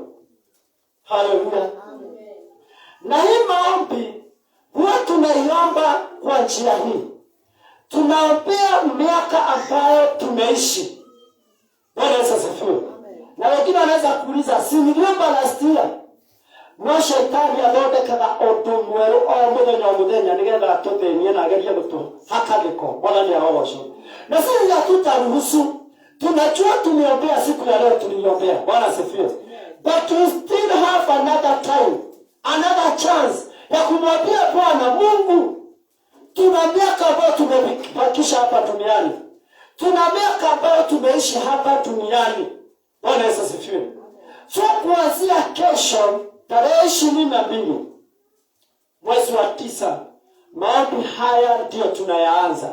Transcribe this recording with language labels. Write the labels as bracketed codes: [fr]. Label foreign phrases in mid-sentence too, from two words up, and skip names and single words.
[sw] Haleluya. Na hii maombi huwa tunaiomba kwa njia hii. Tunaombea miaka ambayo tumeishi. Bwana asifiwe. Na wengine wanaweza kuuliza, si niliomba [en] last year? [ki] No shetani athondekaga undu mweru o muthenya nigetha tuthenie na agerie gutu hakagiko. [sw] Bwana ni aogosho. Na sisi hatutaruhusu. Tunajua tumeombea siku ya leo tuliombea. Bwana asifiwe. [en] But we still have another time, another chance [sw] ya kumwambia Bwana Mungu, tuna miaka ambayo tumebakisha hapa duniani. Tuna miaka ambayo tumeishi hapa duniani. Bwana asifiwe. So kuanzia kesho tarehe 22 mwezi wa 9 maombi haya ndio tunayaanza.